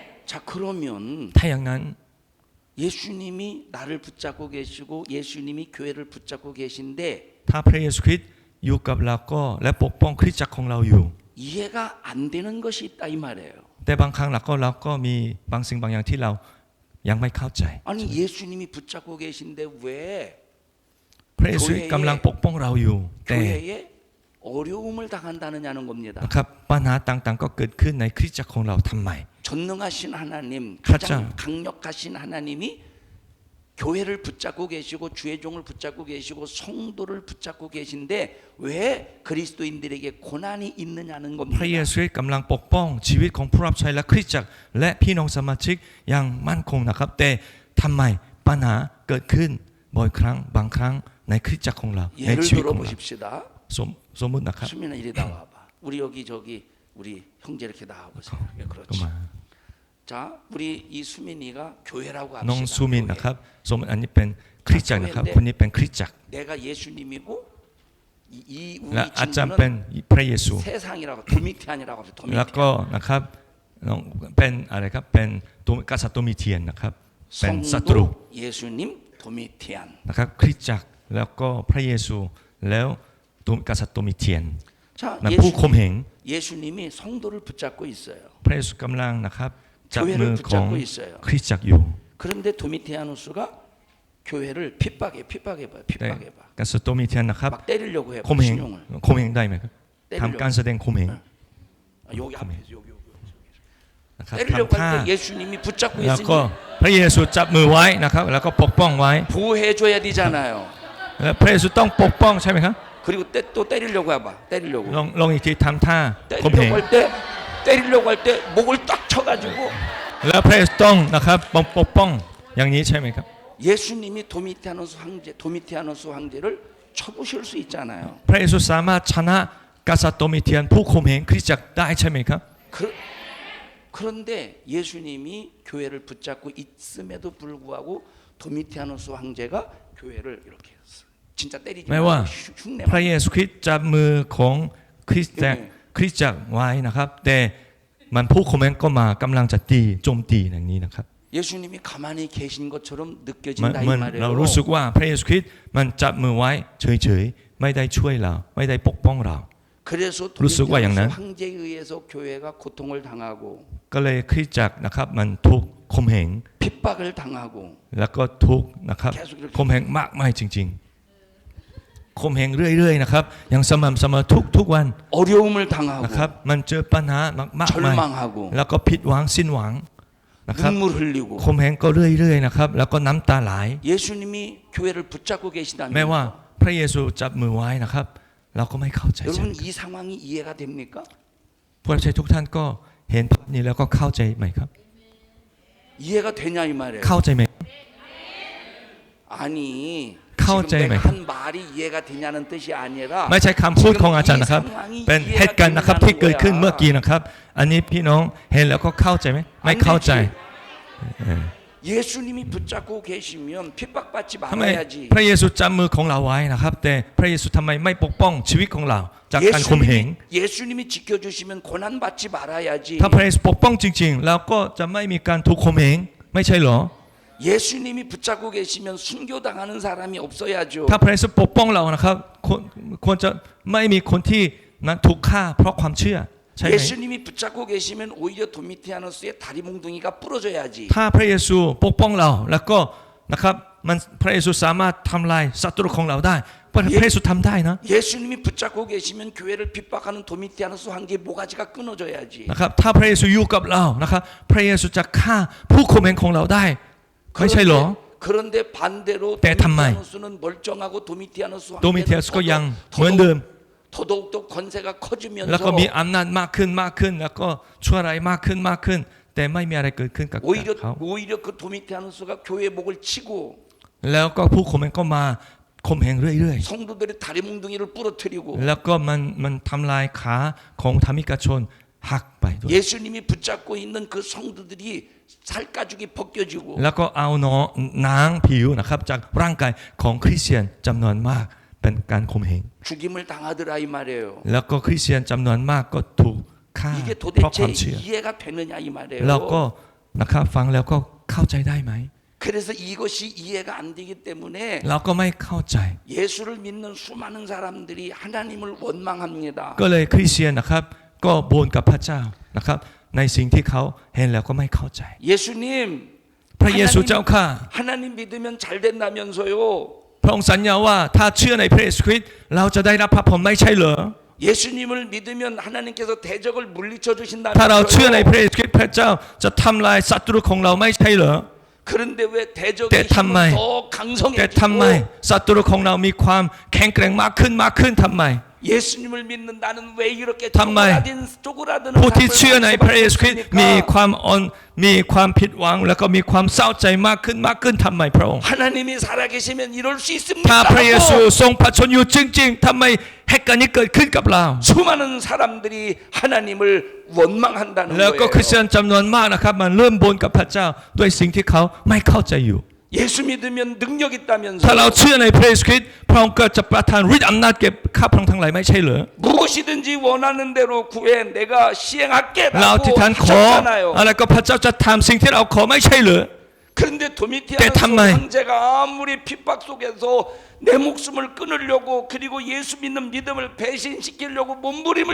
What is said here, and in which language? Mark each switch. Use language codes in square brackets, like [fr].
[ko] 자, 그러면 [th] ถ้าอย่างนั้น [ko] 예수님이 나를 붙잡고 계시고 예수님이 교회를 붙잡고 계신데 [th] ถ้าพระเยซูคริสต์อยู่กับเราก็และปกป้องคริสตจักรของเราอยู่ [ko] 이해가 안 되는 것이 있다 이 말이에요. [th] แต่บางครั้งเราก็มีบางสิ่งบางอย่างที่เรา ยังไม่เข้าใจ [ko] 아니 예수님이 붙잡고 계신데 왜 [th] พระเยซูกำลังปกป้องเราอยู่แต่ [ko] 교회에 어려움을 당한다느냐는 겁니다. [th] นะครับปัญหาต่างๆก็เกิดขึ้นในคริสตจักรของเราทำไม [ko] 전능하신 하나님, 가장 가장 강력하신 하나님이 교회를 붙잡고 계시고 주의 종을 붙잡고 계시고 성도를 붙잡고 계신데 왜 그리스도인들에게 고난이 있느냐는 [th] พระเย [ko] 겁니다. [th] ซูกำลังปกป้องชีวิตของผู้รับใช้และคริสตจักรและพี่น้องสมาชิกอย่างมั่นคงนะครับแต่ทำไมปัญหาเกิดขึ้นบ่อยครั้งบางครั้งในคริสตจักรของเราใน [ko] 예를 [th] ชีวิตของเรา [ko] 들어보십시다. [th] สมมุตินะครับ [ko] 수민아 이리 나와봐. 우리 여기 저기 우리 형제 이렇게 나와보세요. 예, [th] ก็ [ko] 그렇지. [th] มา [ko] 자, 우리 이 수민이가 교회라고 [th] น้อง [ko] 합시다. [th] ซูมิน [ko] 교회. [th] นะครับสมมติอันนี้เป็นคริสตจักรนะครับคนนี้เป็นคริสตจักร [ko] 내가 예수님이고 이 [th] และ [ko] 우리 [th] อาจารย์เป็น [ko] 친구는 [th] พระเยซู [ko] 세상이라고 도미티안이라고 합시다. [th] แล้ว [ko] 도미티안. [th] ก็นะครับน้องเป็นอะไรครับเป็นตัวกษัตริย์ตัวมีเทียนนะครับเป็นศัตรู [ko] 성도 예수님 도미티안. [th] นะครับคริสตจักรแล้วก็พระเยซูแล้วตัวกษัตริย์ตัวมีเทียน [ko] 자, [th] และผู้ข่มเหง [ko] 예수님이 성도를 붙잡고 있어요. [th] พระเยซูกำลังนะครับจับมือ [ko] 교회를 [th] ของ [ko] 붙잡고 있어요. [th] คริสตจักรอยู่ [ko] 그런데 도미티아누스가 교회를 핍박해봐요. [th] แต่ [ko] 핍박해봐. [th] กษัตริย์ตัวมีเทียนนะครับ [ko] 막 때리려고 해요. [th] ข่มเหง [ko] 신용을. [th] ข่มเหงได้ไหมครับ [ko] 때리려고. [th] ทำการแสดงข่มเหง [ko] 여기 앞에서 여기. [th] นะครับ [ko] 때리려고 [th] ทำท่า [ko] 할 때 예수님이 붙잡고 [th] แล้วก็ [ko] 있으니 [th] พระเยซูจับมือไว้นะครับแล้วก็ปกป้องไว้ [ko] 보호해줘야 되잖아요. [th] และพระเยซูต้องปกป้องใช่ไหมครับ [ko] 그리고 또 때리려고 해봐. 때리려고. [th] ลองอีกทีทำท่าข่มเหง [ko] 때리려고 할 때 목을 딱 쳐가지고 [th] แล้วพระเยซูต้องนะครับปกป้องอย่างนี้ใช่ไหมครับ [ko] 예수님이 도미티아누스 황제를 쳐부실 수 있잖아요. [th] พระเยซูสามารถชนะกษัตริย์ตัวมีเทียนผู้ข่มเหงคริสตจักรได้ใช่ไหมครับ [ko] 그런데 예수님이 교회를 붙잡고 있음에도 불구하고 도미티아누스 황제가 교회를 이렇게 진짜 때리지 [th] แม้ว่า [ko] 흉내 [th] พระเยซูคริสต์จับมือของคริสตจักรไว้นะครับแต่มันผู้ข่มเหงก็มากำลังจะตีโจมตีอย่างนี้นะครับ [ko] 예수님이 가만히 계신 것처럼 [th] มัน [ko] 느껴진다 이 [th] เรา [ko] 말이에요. [th] รู้สึกว่าพระเยซูคริสต์มันจับมือไว้เฉยๆไม่ได้ช่วยเราไม่ได้ปกป้องเรา [ko] 그래서 루스가 도미티아누스 양난? 황제에 의해서 교회가 고통을 당하고 [th] ก็เลยคริสตจักรนะครับมันถูกข่มเหง [ko] 핍박을 당하고 [th] แล้วก็ถูกนะครับข่มเหงมากมายจริงๆข่มเหงเรื่อยๆนะครับอย่างสม่ำเสมอทุกวัน [ko] 어려움을 당하고 [th] นะครับมันเจอปัญหามากมาย [ko] 절망하고 [th] แล้วก็ผิดหวังสิ้นหวังนะครับ [ko] 눈물 흘리고 [th] ข่มเหงก็เรื่อยๆนะครับแล้วก็น้ำตาไหล [ko] 예수님이 교회를 붙잡고 [th] แม้ว่า [ko] 계시다면 [th] พระเยซูจับมือไว้นะครับเราก็ไม่เข้าใจ [ko] 여러분 이 상황이 이해가 됩니까? [th] ผู้รับใช้ทุกท่านก็เห็นภาพนี้แล้วก็เข้าใจไหมครับ [ko] 이해가 되냐 이 말이에요. [th] เข้าใจไหม [ko] 아니 카운트 지금 내가 [th] ไหม [ko] 한 말이 이해가 되냐는 뜻이 아니라 [th] ไม่ใช่คำพูดของอาจารย์นะครับ เป็นเหตุการณ์นะครับที่เกิดขึ้นเมื่อกี้นะครับ อันนี้พี่น้องเห็นแล้วก็เข้าใจไหมไม่เข้าใจ [ko] 예수님이 붙잡고 계시면 핍박받지 [th] ทำไม [ko] 말아야지. [th] พระเยซูจับมือของเราไว้นะครับ แต่พระเยซูทำไมไม่ปกป้องชีวิตของเราจากการข่มเหง [ko] 예수님이 지켜주시면 고난받지 말아야지. [th] ถ้าพระเยซูปกป้องจริงๆแล้วก็จะไม่มีการถูกข่มเหงไม่ใช่หรอ [ko] 예수님이 붙잡고 계시면 순교당하는 사람이 없어야죠. [th] ถ้าพระเยซูปกป้องเรานะครับควรจะไม่มีคนที่นั้นถูกฆ่าเพราะความเชื่อใช่ไหม [ko] 예수님이 붙잡고 계시면 오히려 도미티아누스의 다리 몽둥이가 부러져야지. [th] ถ้าพระเยซูปกป้องเราแล้วก็นะครับมันพระเยซูสามารถทำลายศัตรูของเราได้พระเยซูทำได้นะ [ko] 예수님이 붙잡고 계시면 교회를 핍박하는 도미티아누스 황제의 모가지가 끊어져야지. [th] นะครับถ้าพระเยซูอยู่กับเรานะครับพระเยซูจะฆ่าผู้ข่มเหงของเราได้ไม่ใช่หรอ [ko] 그런데 반대로 [th] 때 탐마이. [ko] 도미티아누스는 멀쩡하고 도미티아누스 [th] โดมิเทียสก็ยังเหมือนเดิม [ko] 더더욱더 권세가 [th] แล้วก็ [ko] 커지면서 [th] มีอำนาจมากขึ้นแล้วก็ช่วยอะไรมากขึ้นแต่ไม่มีอะไรเกิดขึ้นกับเขา [ko] 오히려 그 도미티아누스가 교회 목을 치고 [th] แล้วก็ผู้ข่มเหงก็มาข่มเหงเรื่อย [ko] 성도들의 다리 몽둥이를 부러뜨리고 [th] ๆแล้วก็มันทำลายขาของธรรมิกชนหักไปด้วย [ko] 예수님이 붙잡고 있는 그 성도들이 살가죽이 벗겨지고 [th] แล้วก็เอาหนังผิวนะครับจากร่างกายของคริสเตียนจำนวนมากเป็นการข่มเหง [ko] 죽임을 당하더라 이 말이에요. [th] แล้วก็คริสเตียนจำนวนมากก็ถูกฆ่า [ko] 이게 [th] เพราะความ [ko] 도대체 [th] เชื่อ [ko] 이해가 되느냐 이 말이에요. [th] แล้วก็นะครับฟังแล้วก็เข้าใจได้ไหม [ko] 그래서 이것이 이해가 안 되기 때문에 [th] เราก็ไม่เข้าใจ [ko] 예수를 믿는 수많은 사람들이 하나님을 원망합니다. [th] ก็เลยคริสเตียนนะครับก็บ่นกับพระเจ้านะครับในสิ่งที่เขาเห็นแล้วก็ไม่เข้าใจ [ko] 예수님 [th] พระเยซูเจ้าข้า [ko] 하나님 믿으면 잘 된다면서요. [th] พระองค์สัญญาว่าถ้าเชื่อในพระเยซูคริสต์เราจะได้รับพระพรไม่ใช่เหรอ [ko] 예수님을 믿으면 하나님께서 대적을 물리쳐 [th] ถ้าเราเชื่อในพ [ko] 주신다면서요. [th] ระเยซูคริสต์พระเจ้าจะทำลายศัตรูของเราไม่ใช่เหรอ [ko] 그런데 왜 대적의 [th] 때 탐마이. [ko] 힘은 더 [th] แต่ทำไม [ko] 강성해지고 [th] ศัตรูของเรามีความแข็งแกร่งมากขึ้นทำไม [ko] 예수님을 믿는 나는 왜 이렇게 [th] 탐마이. [ko] 쪼그라드는 [th] ผู้ที่เชื่อในพระเยซูคริสต์มี [ko] 삶을 [th] ความผิดหวังแล้วก็มีความเศร้าใจมากขึ้นทำไมพระองค์ [ko] 하나님이 살아계시면 이럴 수 [th] ถ้า [ko] 있습니까? [th] พระเยซูทรงประชนอยู่จริงๆทำไมเหตุการณ์นี้เกิดขึ้นกับเรา [ko] 수많은 사람들이 하나님을 원망한다는 [th] แล้วก็คริสเตีย [ko] 거예요. [th] นจำนวนมากนะครับมันเริ่มบ่นกับพระเจ้าด้วยสิ่งที่เขาไม่เข้าใจอยู่ [ko] 예수 믿으면 능력 [th] ถ้าเรา [ko] 있다면서 [th] เชื่อในพระเยซูคริสต์พระองค์ก็จะประทานฤทธิ์อำนาจแก่ข้าพระองค์ทั้งหลายไม่ใช่เหรอ [ko] 무엇이든지 원하는 대로 구해 내가 [th] เรา [ko] 시행할게라고 [th] ที่ท่านขอ [ko] 하셨잖아요. [th] อะไรก็พระเจ้าจะทำสิ่งที่เราขอไม่ใช่เหรอ [ko] 그런데 [th] 때 [ko] 도미티아는 [th] 탐마이. [ko] 황제가 아무리 핍박 속에서 내 목숨을 끊으려고 그리고 예수 믿는 믿음을 배신시키려고 몸부림을